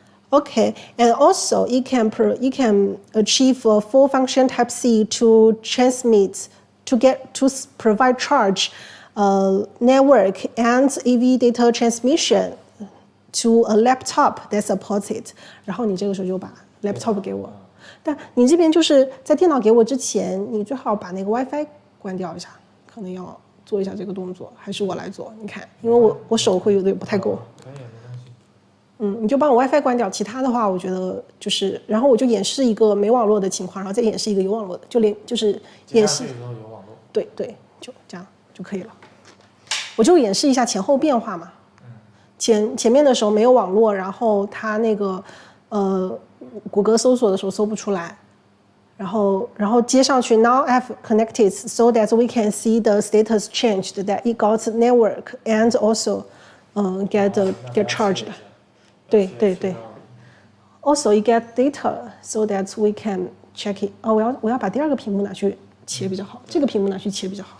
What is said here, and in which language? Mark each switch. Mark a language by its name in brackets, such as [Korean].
[English] Okay, and also it can achieve a full function Type-C to transmit to provide charge, network and AV data transmission to a laptop that supports it. [Chinese] 然后你这个时候就把 laptop 给我，但你这边就是在电脑给我之前，你最好把那个 WiFi 关掉一下，可能要做一下这个动作，还是我来做？你看，因为我手会有点不太够。可以，没关系。你就帮我 WiFi 关掉，其他的话我觉得就是，然后我就演示一个没网络的情况，然后再演示一个有网络的，就是演示。有网络。对，就这样就可以了。我就演示一下前后变化嘛。前面的时候没有网络，然后它那个谷歌搜索的时候搜不出来，然后接上去 [English] now I've connected so that we can see the status changed that it got network and also get charged. [Chinese] 对。 [English] Also it get data so that we can check it. [Chinese] 我要把第二个屏幕拿去切比较好，这个屏幕拿去切比较好。